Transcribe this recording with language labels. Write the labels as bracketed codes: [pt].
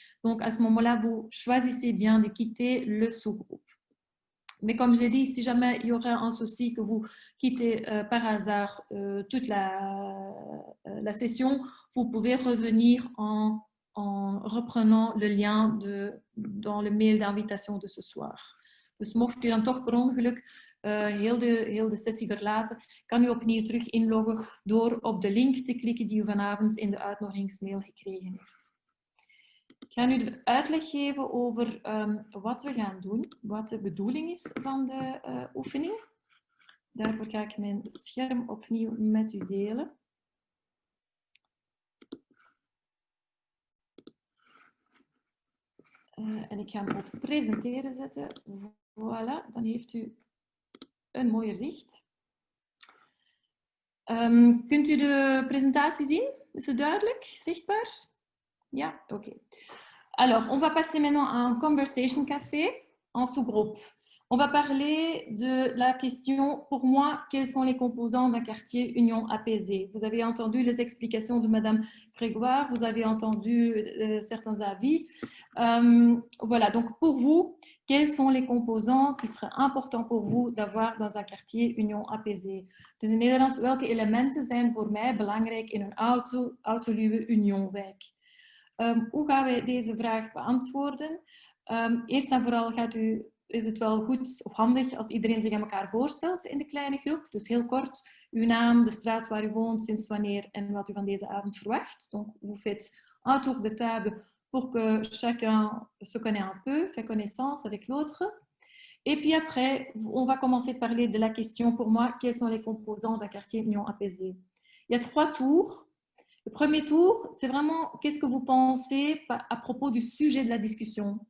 [fr] Donc à ce moment-là vous choisissez bien de quitter le sous-groupe. Mais comme j'ai dit, si jamais il y aura un souci que vous quittez par hasard toute la session, vous pouvez revenir en reprenant le lien dans le mail d'invitation de ce soir. [nl] Dus mocht u dan toch per ongeluk heel de sessie verlaten, kan u opnieuw terug inloggen door op de link te klikken die u vanavond in de uitnodigingsmail gekregen heeft. Ik ga nu de uitleg geven over wat we gaan doen, wat de bedoeling is van de oefening. Daarvoor ga ik mijn scherm opnieuw met u delen. En ik ga hem op presenteren zetten. Voilà, dan heeft u een mooier zicht. Kunt u de presentatie zien? Is het duidelijk? Zichtbaar? Ja, oké. [fr] Alors, on va passer maintenant à un conversation café en sous-groupe. On va parler de la question, pour moi, quels sont les composants d'un quartier union apaisée? Vous avez entendu les explications de Madame Grégoire, vous avez entendu certains avis. Voilà, donc pour vous, quels sont les composants qui seraient importants pour vous d'avoir dans un quartier union apaisée? [nl] Dus in Nederlands, welke elementen zijn voor mij belangrijk in een autoluwe unionwijk? Hoe gaan wij deze vraag beantwoorden? Eerst en vooral is het wel goed of handig als iedereen zich aan elkaar voorstelt in de kleine groep. Dus heel kort, uw naam, de straat waar u woont, sinds wanneer en wat u van deze avond verwacht. [fr] Donc, vous faites un tour de table pour que chacun se connaisse un peu, fait connaissance avec l'autre. Et puis après, on va commencer par parler de la question, pour moi, quels sont les composants d'un quartier union apaisée? Il y a 3 tours. Le premier tour, c'est vraiment qu'est-ce que vous pensez à propos du sujet de la discussion.